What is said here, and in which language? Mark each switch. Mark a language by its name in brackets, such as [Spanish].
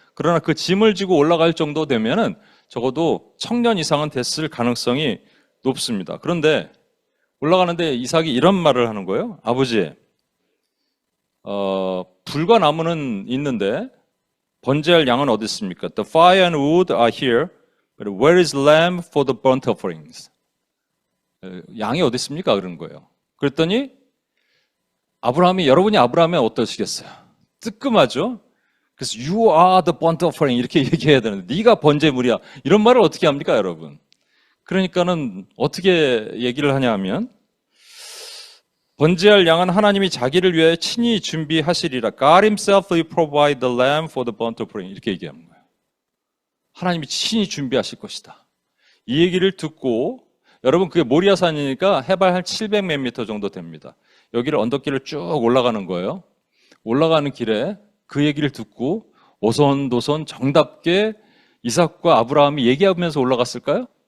[Korean] 그러나 그 짐을 지고 올라갈 정도 되면은 적어도 청년 이상은 됐을 가능성이 높습니다. 그런데 올라가는데 이삭이 이런 말을 하는 거예요. 아버지, 불과 나무는 있는데 번제할 양은 어디 있습니까? [English] The fire and wood are here, but where is lamb for the burnt offerings? [Korean] 양이 어디 있습니까? 그런 거예요. 그랬더니 여러분이 아브라함이 어떠시겠어요? 뜨끔하죠? 그래서 [English] you are the burnt offering [Korean] 이렇게 얘기해야 되는데 네가 번제물이야. 이런 말을 어떻게 합니까, 여러분? 그러니까는 어떻게 얘기를 하냐 하면 번제할 양은 하나님이 자기를 위해 친히 준비하시리라. [English] God himself will provide the lamb for the burnt offering. [Korean] 이렇게 얘기하는 거예요. 하나님이 친히 준비하실 것이다. 이 얘기를 듣고 여러분 그게 모리아산이니까 해발 한 700몇 미터 정도 됩니다. 여기를 언덕길을 쭉 올라가는 거예요. 올라가는 길에 그 얘기를 듣고 오손도손 정답게 이삭과 아브라함이 얘기하면서 올라갔을까요?